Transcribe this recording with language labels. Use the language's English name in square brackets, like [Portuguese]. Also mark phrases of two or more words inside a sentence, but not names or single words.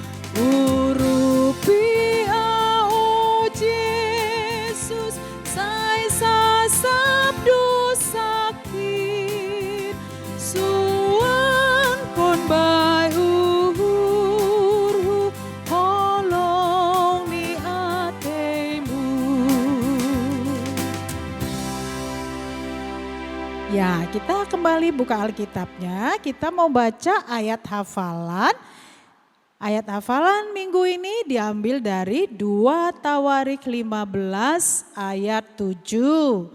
[Batak Toba] urupi au Yesus, sai sasab dosakin, suan kon bai uhurhu, holong ni atemu. [Indonesian] Ya, kita kembali buka Alkitabnya. Kita mau baca ayat hafalan. Ayat hafalan minggu ini diambil dari 2 Tawarik 15 ayat 7.